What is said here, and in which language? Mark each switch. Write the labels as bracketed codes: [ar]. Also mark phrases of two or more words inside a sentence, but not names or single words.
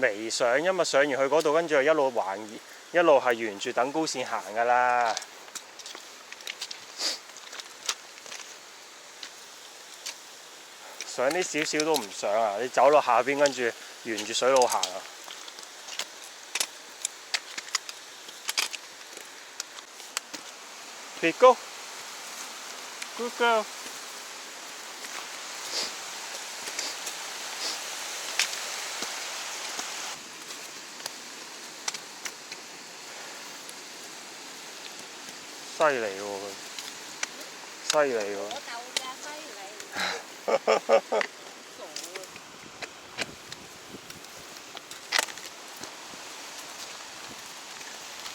[yue] 未上，因為上完去嗰度，跟住一路係沿住等高線行㗎啦。上啲少少都唔上啊！你走落下邊，跟住沿住水路行啊！ [en] Let's go, good girl。 [yue] 犀利喎佢，犀利喎！我就嘅犀利。傻啊！